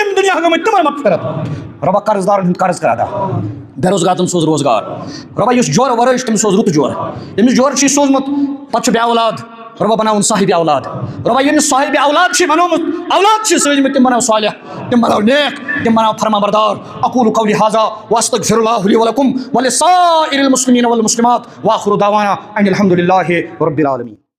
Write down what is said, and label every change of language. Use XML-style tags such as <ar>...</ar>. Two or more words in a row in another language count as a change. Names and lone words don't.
<ks>دنیا گٔمٕتۍ تِمن مغفرت رۄبا قرض دارن ہُنٛد قرض کر ادا بے روزگار تم سوز روزگار رۄبا یُس جورٕ ورٲے چھُ تٔمِس سوز رُت جورٕ ییٚمِس جورٕ چھُے سوٗزمُت پتہٕ چھُ بے اولاد رۄبا بناوُن صاحبِ اولاد رۄبا ییٚمِس صاحبِ اولاد چھُے بنومُت اولاد چھِ سوٗزمٕتۍ تِم بناو صالح تِم بناو نیک تِم بناو فرمانبردار</ks> <ar>اقول قولی ھذا واستغفر اللہ لی ولکم ولسائر المسلمین والمسلمات وآخر دعوانا ان الحمد للہ رب العالمین.</ar>